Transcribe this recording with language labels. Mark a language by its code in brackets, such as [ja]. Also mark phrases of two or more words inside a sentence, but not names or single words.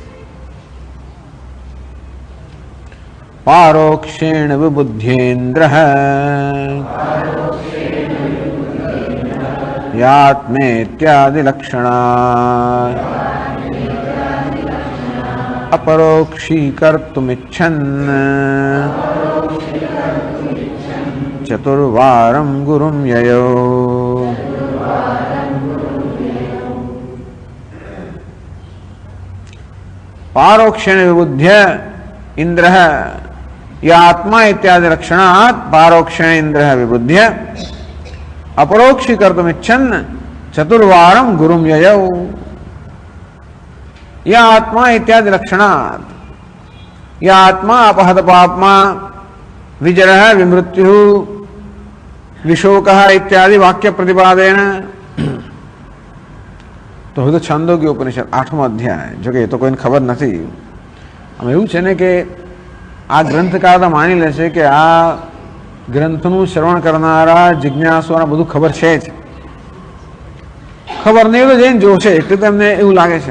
[sa] પારોક્ષેણ વિબુધ્યેન્દ્ર યાત્મેત્યાદિ લક્ષણા અપરોક્ષીકર્તુમિચ્છન ચતુર્વારમ ગુરુમ યયો. પારોક્ષેણ વિબુધ્ય ઇન્દ્ર આત્મા ઇત્યાદि લક્ષણાत् પારોક્ષેણ ઇન્દ્ર વિબુધ્ય अपरोक्षीकर्तुमिच्छन् चतुर्वारं गुरुं ययौ. या आत्मा इत्यादि लक्षणात्, या आत्मा अपहत पाप्मा विजरः विमृत्युः विशोकः इत्यादि वाक्य प्रतिपादेन. [gu] तो હવે તો છાંદોગ્ય ઉપનિષદ 8મો અધ્યાય, જો કે એ તો કોઈને ખબર નથી. આમ એવું છે ને કે આ ગ્રંથકાર તો માની લેશે કે આ ગ્રંથનું શ્રવણ કરનારા જિજ્ઞાસુઓને બધું ખબર છે જ, ખબર નહીં તો જઈને જોશે એટલે તમને એવું લાગે છે.